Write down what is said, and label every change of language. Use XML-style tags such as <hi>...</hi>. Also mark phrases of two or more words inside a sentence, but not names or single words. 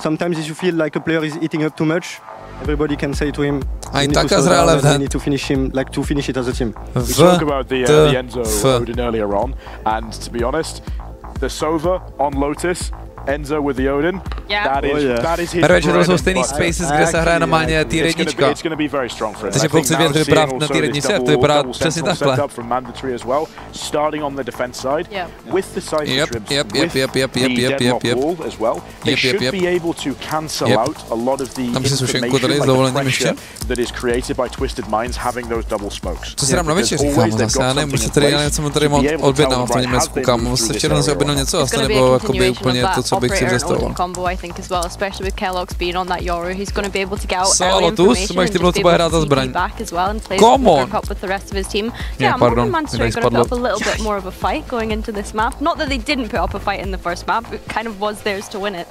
<en>Sometimes if you feel like a player is eating up too much, everybody can say to him, you need to slow down, and need to finish him, like to finish it as a team. We spoke about the Enzo Odin earlier on, and to be honest, the Sova on Lotus, Enzo with the Odin. Yeah. That is his</en> <cs>to jsou stejný spaces, kde se hraje normálně tier 1. Takže pokud si věděli brát na tier 1, to vypadá přesně takhle.</cs> <en>Starting on the defense side with the Cypher Shrimps, with the Deadlock Wall as well. They should be able to cancel out a lot of the information, like the pressure that is created by Twisted Minds having those double smokes.</en> <cs>Co si dám na večer, kámo, zase já nevím, protože tady já nevím, co mu tady mám odbědnám v tom Německu, kámo, se včera si objednal něco zase, nebo jakoby úplně to, co bych si představoval.</cs> <en>Combo, I think, as well, especially with Kellogg's being on that Yoru, he's going to be able to get out early information and just be able to CP back as well and play up with the rest of his team. Yeah, I'm hoping Manchester are going to put up a little bit more of a fight going into this map. Not that they didn't put up a fight in the first map, it kind of was theirs to win it.</en>